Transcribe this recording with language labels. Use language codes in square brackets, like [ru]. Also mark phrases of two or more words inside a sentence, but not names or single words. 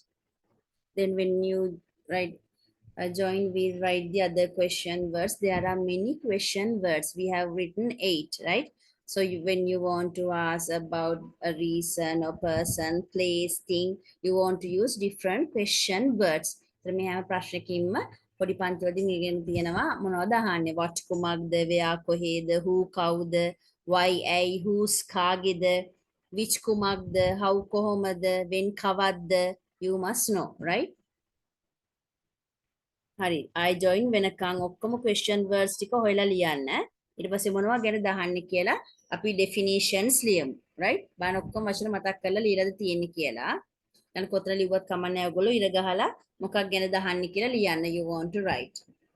[en] Then when you write, join, we write the other question words. There are many question words. We have written 8, right? So when you want to ask about a reason or person, place, thing, you want to use different question words. So we have [si] ප්‍රශ්නකින්ම පොඩි පන්තිවලදී ඉගෙන තියෙනවා මොනවද අහන්නේ? What කුමක්ද? where කොහේද? who කවුද? [en] why, ඇයි, whose, කාගේද, which කුමක්ද, how කොහොමද, when කවද්ද, you must know, right? [si] හරි. [en] I join [si] වෙනකන් ඔක්කොම [en] question words [si] ටික හොයලා ලියන්න. ඊට පස්සේ මොනවා ගැනද අහන්නේ කියලා අපි definitions ලියමු. right? බලන්න ඔක්කොම වචන මතක් කරලා ලියලාද තියෙන්නේ කියලා. දැන් කොතන ලිව්වත් කමක් නැහැ ඔයගොල්ලෝ ඉර ගහලා මොකක් ගැනද අහන්නේ කියලා ලියන්න [en] you want to write.